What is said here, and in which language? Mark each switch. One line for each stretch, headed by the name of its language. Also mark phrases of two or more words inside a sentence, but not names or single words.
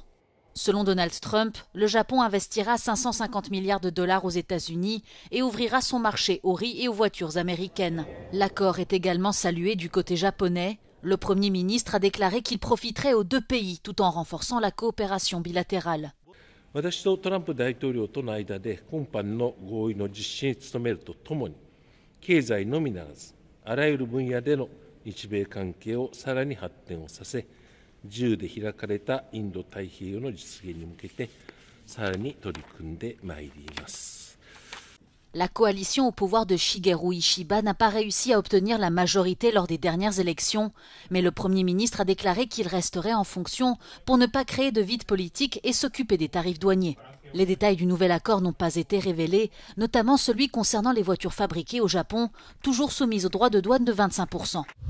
French: Selon Donald Trump, le Japon investira 550 milliards de dollars aux États-Unis et ouvrira son marché au riz et aux voitures américaines. L'accord est également salué du côté japonais. Le Premier ministre a déclaré qu'il profiterait aux deux pays tout en renforçant la coopération bilatérale.
Japanese: 私とトランプ大統領との間で今般の合意の実施に努めるとともに、経済のみならずあらゆる分野での日米関係をさらに発展をさせ、自由で開かれたインド太平洋の実現に向けてさらに取り組んでまいります。
French: La coalition au pouvoir de Shigeru Ishiba n'a pas réussi à obtenir la majorité lors des dernières élections, mais le Premier ministre a déclaré qu'il resterait en fonction pour ne pas créer de vide politique et s'occuper des tarifs douaniers. Les détails du nouvel accord n'ont pas été révélés, notamment celui concernant les voitures fabriquées au Japon, toujours soumises aux droits de douane de 25%.